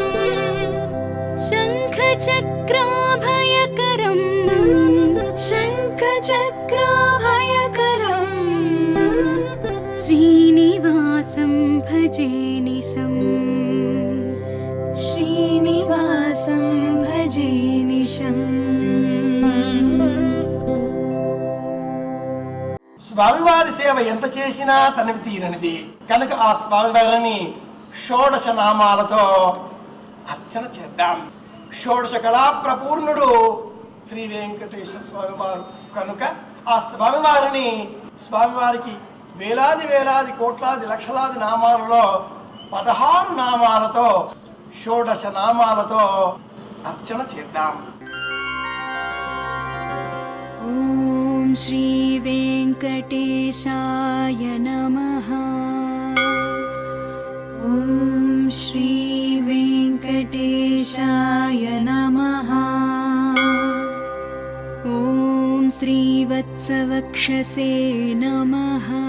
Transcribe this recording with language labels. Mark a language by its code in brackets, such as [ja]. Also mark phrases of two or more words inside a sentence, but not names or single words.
[sa] शङ्खचक्राभयकरम् शङ्खचक्राभयकरम् श्रीनिवासं भजे निशम् श्रीनिवासं भजे निशम् [te] స్వామివారి సేవ ఎంత చేసినా తనివి తీరనిది కనుక ఆ స్వామివారిని షోడశ నామాలతో అర్చన చేద్దాం. షోడశ కళా ప్రపూర్ణుడు శ్రీ వెంకటేశ్వర స్వామి వారు కనుక ఆ స్వామివారికి వేలాది వేలాది కోట్లాది లక్షలాది నామాలలో 16 నామాలతో షోడశ నామాలతో అర్చన చేద్దాం. [sa] ॐ श्रीवेङ्कटेशाय नमः ॐ श्रीवेङ्कटेशाय नमः ॐ श्रीवत्सवक्षसे नमः